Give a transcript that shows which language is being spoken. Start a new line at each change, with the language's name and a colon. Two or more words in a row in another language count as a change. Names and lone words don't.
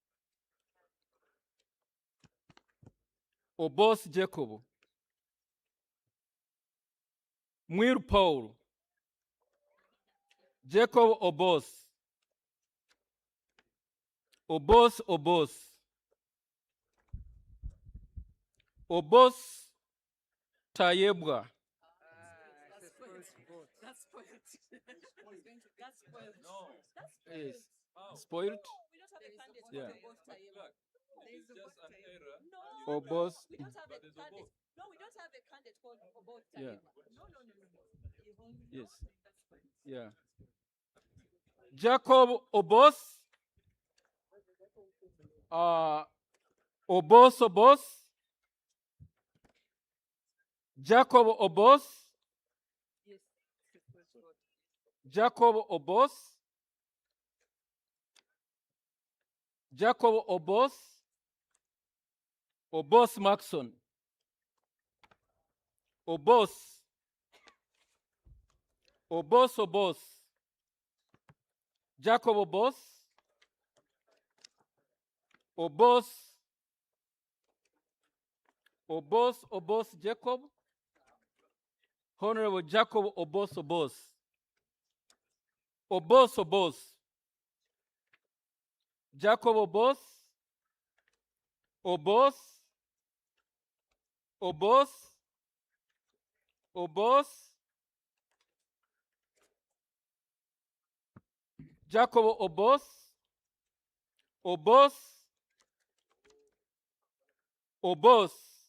English: Obos Jacob, Mwiru Paul, Jacob Obos, Obos Tayebwa, yes, spoiled. Yeah. Obos. Yeah. Yes. Yeah. Jacob Obos. Obos. Jacob Obos. Jacob Obos. Jacob Obos. Obos Maxon. Obos. Jacob Obos. Obos Jacob. Honorable Jacob Obos. Jacob Obos. Jacob Obos,